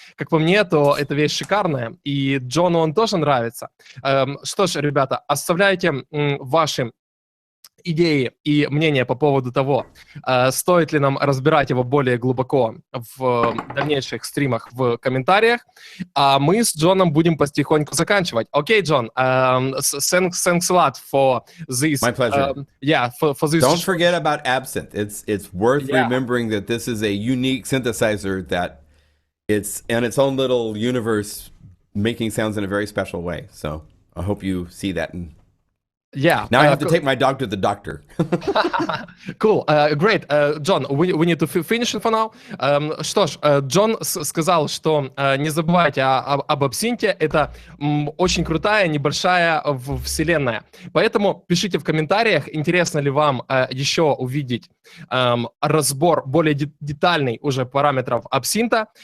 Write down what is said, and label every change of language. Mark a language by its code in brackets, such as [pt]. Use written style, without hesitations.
[ru] Как по мне, то эта вещь шикарная, и Джону он тоже нравится. Что ж, ребята, оставляйте ваши идеи и мнения по поводу того, стоит ли нам разбирать его более глубоко в дальнейших стримах в комментариях, а мы с Джоном будем потихоньку заканчивать. [en] Окей, Джон, thanks a lot for this. My pleasure. For this. Don't forget about Absynth. It's worth remembering that this is a unique synthesizer that it's in its own little universe, making sounds in a very special way. So I hope you see that and Yeah. Now I have to take my dog to the doctor. Cool. Great. John, we need to finish it for now. [ru] Что ж, Джон сказал, что не забывайте об Absynth. Это очень крутая, небольшая вселенная. Поэтому пишите в комментариях, интересно ли вам еще увидеть разбор более детальный уже параметров Absynth.